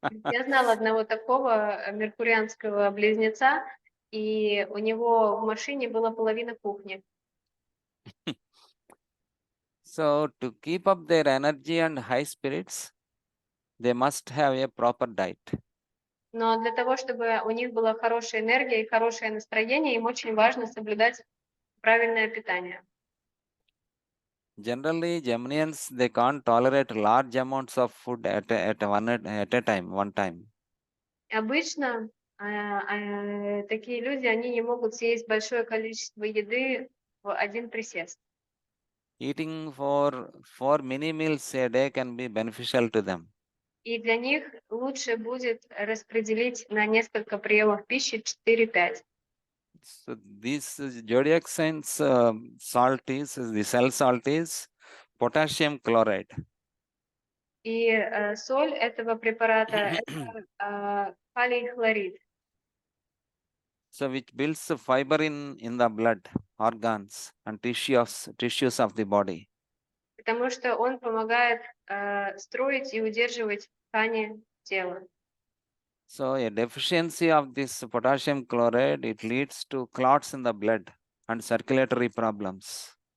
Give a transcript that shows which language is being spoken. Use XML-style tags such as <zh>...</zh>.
<ru>Я знала одного такого меркурианского близнеца, и у него в машине была половина кухни.</ru> <en>So to keep up their energy and high spirits, they must have a proper diet.</en> <ru>Но для того, чтобы у них была хорошая энергия и хорошее настроение, им очень важно соблюдать правильное питание.</ru> <en>Generally, Geminians, they can't tolerate large amounts of food at a time, one time.</en> <ru>Обычно Такие люди, они не могут съесть большое количество еды в один присест.</ru> <en>Eating for 4 mini meals a day can be beneficial to them.</en> <ru>И для них лучше будет распределить на несколько приемов пищи 4-5.</ru> <en>So this zodiac signs salt is the cell salt is potassium chloride.</en> <ru>И соль этого препарата это калий хлорид.</ru> <en>So which builds fiber in the blood, organs and tissues of the body.</en> <ru>Потому что он помогает строить и удерживать ткани тела.</ru> <en>So a deficiency of this potassium chloride, it leads to clots in the blood and circulatory problems.</en>